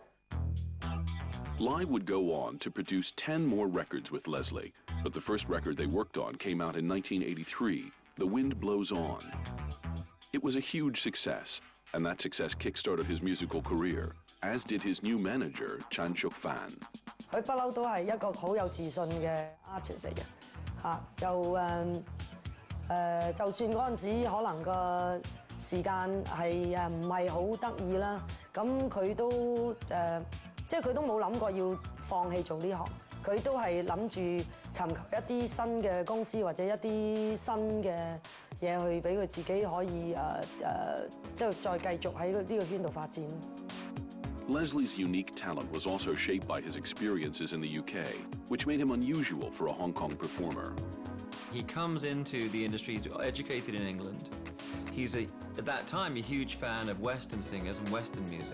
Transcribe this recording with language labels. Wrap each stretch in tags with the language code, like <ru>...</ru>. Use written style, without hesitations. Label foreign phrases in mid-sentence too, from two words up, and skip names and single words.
<en>Lai would go on to produce 10 more records with Leslie, but the first record they worked on came out in 1983, The Wind Blows On. It was a huge success, and that success kick-started his musical career, as did his new manager, Chan Shuk Fan.</en> <yue>佢不嬲都係一個好有自信嘅 artist 嚟嘅嚇，就算嗰陣時可能個時間係唔係好得意啦，咁佢都即係佢都冇諗過要放棄做呢行，佢都係諗住尋求一啲新嘅公司或者一啲新嘅嘢去俾佢自己可以即係再繼續喺呢個圈度發展。</yue> <en>Leslie's unique talent was also shaped by his experiences in the UK, which made him unusual for a Hong Kong performer. He comes into the industry, educated in England. He's, at that time, a huge fan of Western singers and Western music.</en>